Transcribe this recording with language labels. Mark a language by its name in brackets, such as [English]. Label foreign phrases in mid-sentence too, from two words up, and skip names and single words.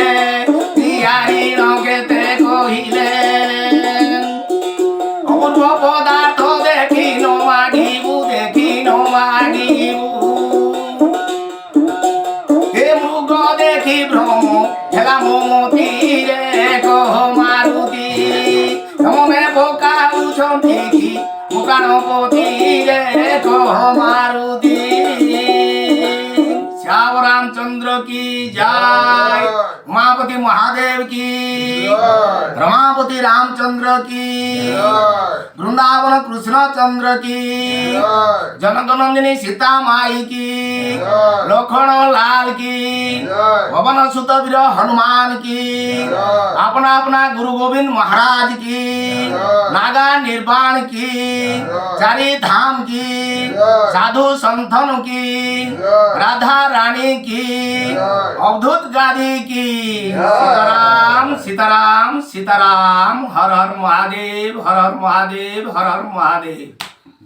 [Odia] କହିଲେ ଅପୂର୍ବ ପଦାର୍ଥ ଦେଖି ନ ମାଗିବୁ ହେ ମୃଗ ଦେଖି ଭ୍ରମ ହେଲା ମୋ ମତିରେ କହ ମାରୁତି ମନେ ପକାଉଛନ୍ତି କି ମୋ ପ୍ରାଣପତିରେ କହ ମାରୁତି [Hindi] श्याम रामचंद्र की जय उमापति महादेव की रमापति रामचंद्र की वृंदावन कृष्ण चंद्र की जनक नंदिनी सीता माई की लखन लाल की पवन सुत वीर हनुमान की अपना अपना गुरु गोविंद महाराज की नागा निर्वाण की चारी धाम की साधु संतन की राधा रानी की अवधूत गादी की सीताराम सीताराम सीताराम हर हर महादेव हर हर महादेव हर हर महादेव।